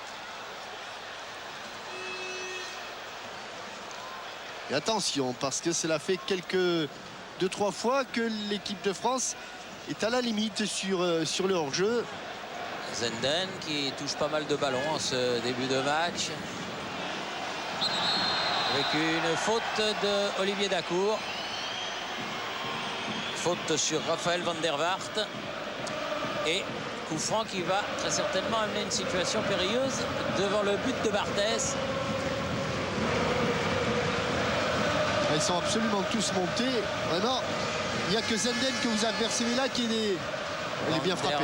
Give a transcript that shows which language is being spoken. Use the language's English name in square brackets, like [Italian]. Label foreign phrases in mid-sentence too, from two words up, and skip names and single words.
[French] Et attention, parce que cela fait 2-3 fois que l'équipe de France est à la limite sur le hors-jeu. Zenden qui touche pas mal de ballons en ce début de match. Avec une faute de Olivier Dacour. Faute sur Raphaël van der Vaart. Et coup franc qui va très certainement amener une situation périlleuse devant le but de Barthez. Ils sont absolument tous montés. Vraiment, il n'y a que Zenden que vous apercevez là qui est bien frappé.